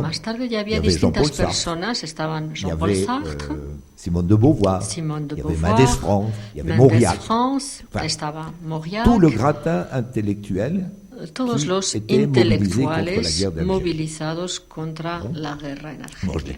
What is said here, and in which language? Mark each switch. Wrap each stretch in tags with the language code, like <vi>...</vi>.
<es>Más tarde ya había distintas personas, estaban Jean-Paul Sartre,</es> <fr>Simone de Beauvoir, il y avait Mendes France, il y avait Mauriac.</fr> <es>Estaba Mauriac.</es> <fr>Tout le gratin intellectuel.</fr> <es>Todos los intelectuales movilizados contra la guerra en Argelia.</es>